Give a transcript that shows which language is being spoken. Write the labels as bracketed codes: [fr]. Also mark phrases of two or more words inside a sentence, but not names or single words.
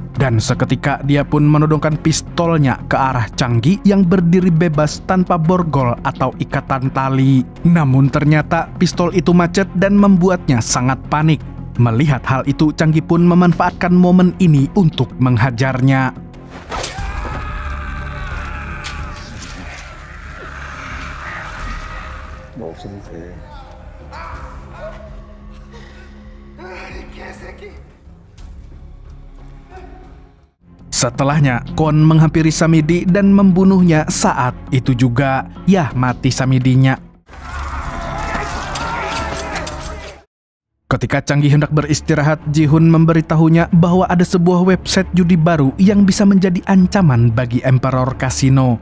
[id] Dan seketika dia pun menodongkan pistolnya ke arah Changgi yang berdiri bebas tanpa borgol atau ikatan tali. Namun ternyata pistol itu macet dan membuatnya sangat panik. Melihat hal itu, Changgi pun memanfaatkan momen ini untuk menghajarnya. [ko] 뭐 없어도 돼. [id] Setelahnya, Kwon menghampiri Samidi dan membunuhnya. Saat itu juga, mati Samidinya. Ketika Changgi hendak beristirahat, Ji-hun memberitahunya bahwa ada sebuah website judi baru yang bisa menjadi ancaman bagi Emperor Casino.